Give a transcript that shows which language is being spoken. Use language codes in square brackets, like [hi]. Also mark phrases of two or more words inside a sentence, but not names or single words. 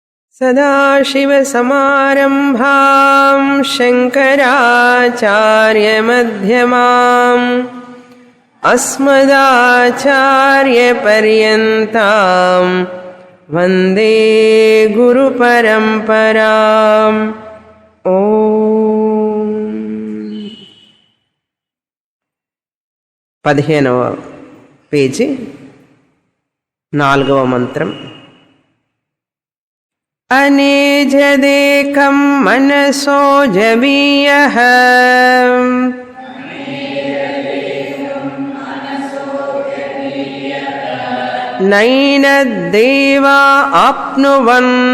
[sa] सदाशिवसमारम्भां शङ्कराचार्यमध्यमाम् अस्मदाचार्यपर्यन्तां वन्दे गुरुपरम्पराम्। [te] ओम 15వ పేజీ 4వ మంత్రం. [sa] अनेजदेकं मनसो जवीयः नैनद्देवा आप्नुवन्